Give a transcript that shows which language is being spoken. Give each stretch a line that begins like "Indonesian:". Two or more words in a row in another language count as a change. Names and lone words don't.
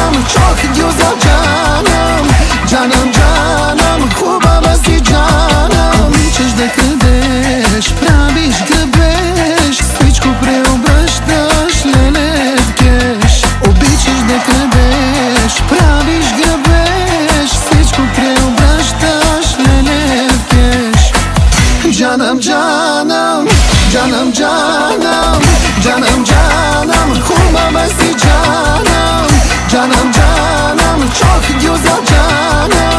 Turkish: çok güzel canım. Canım canım,
Bulgarian: хубава си жанам. Обичаш да крадеш, правиш грабеж, всичко преобръщаш, леле в кеш. Обичаш да крадеш, правиш грабеж, всичко преобръщаш, леле в кеш.
Turkish: Canım canım, canım canım, canım canım,
Bulgarian: хубава си canım.
Turkish: Canım canım, çok güzel canım.